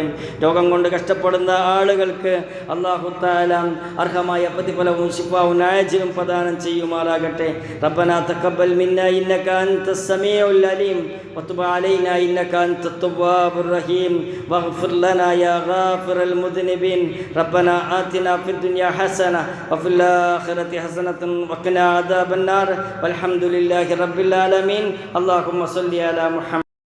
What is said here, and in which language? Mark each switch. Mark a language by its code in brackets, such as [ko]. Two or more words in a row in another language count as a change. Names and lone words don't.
[ml] രോഗം കൊണ്ട് കഷ്ടപ്പെടുന്ന ആളുകൾക്ക് അല്ലാഹു തആല അർഹമായ പ്രതിഫലവും ശിഫാവും ആജിലും പ്രദാനം ചെയ്യുമാറാകട്ടെ. [ar] ربنا تقبل منا إنك أنت السميع العليم وتب علينا إنك أنت التواب الرحيم واغفر لنا يا غافر المذنبين ربنا آتنا في الدنيا حسنة وفي الآخرة حسنة وقنا عذاب النار والحمد لله رب العالمين. اللهم صل على محمد.